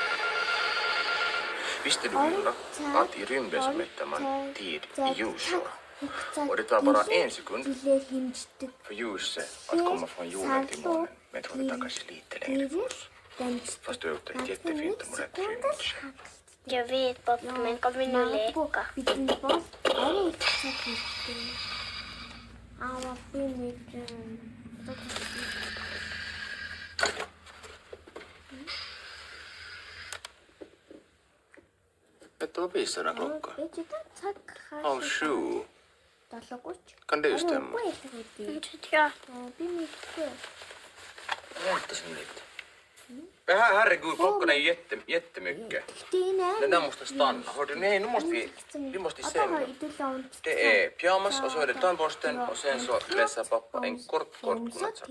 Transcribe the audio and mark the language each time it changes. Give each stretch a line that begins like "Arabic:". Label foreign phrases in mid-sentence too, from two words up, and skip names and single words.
Swedish: Visste du, Ulla, att i rymden så mäter man tid i ljusår? Och det tar bara en sekund
Mongolian: жилээ хэмждэг.
Swedish: för ljuset att komma från jorden till månen. Men jag tror det tar kanske lite längre för oss. Fast du har gjort ett jättefint och rätt image. Jag vet pappa, men kan vi nu leka?
Mongolian: Бидний бол арай их цаг хэрэгтэй. Аа би нэг
Swedish: Vet du vad visar den klockan?
Mongolian: цаг
Swedish: 7:30. 7:30. Kan det stämma? Inte vet jag.
Mongolian: Би мэдгүй.
Swedish: Vänta sen lite. Men herregud, klockan är jättemycket. Den där måste stanna. Hördu, nej, nu måste vi måste i sängen. Det är pyjamas och så är det tandborsten och sen så läser pappa en kort godnattsaga.